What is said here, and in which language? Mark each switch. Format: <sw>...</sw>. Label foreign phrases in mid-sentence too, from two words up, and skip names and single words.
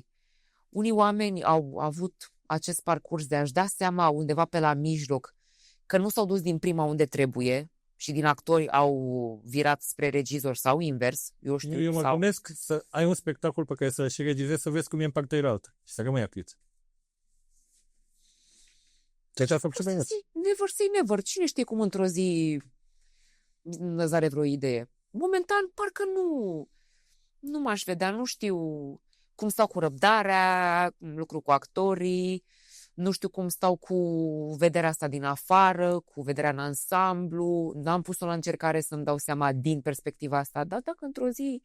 <ro>Unii oameni au avut acest parcurs de a-și da seama undeva pe la mijloc că nu s-au dus din prima unde trebuie și din actori au virat spre regizor sau invers. Eu mă gândesc să ai un spectacol pe care să-l și regizezi, să vezi cum e în partea cealaltă și să rămâi acrit. Deci a făcut</ro> <en>never say never.</en> <ro>Cine știe cum într-o zi îți are vreo idee. Momentan parcă nu m-aș vedea, nu știu cum stau cu răbdarea, lucru cu actorii, nu știu cum stau cu vederea asta din afară, cu vederea în ansamblu, n-am pus-o la încercare să-mi dau seama din perspectiva asta, dar dacă într-o zi...</ro>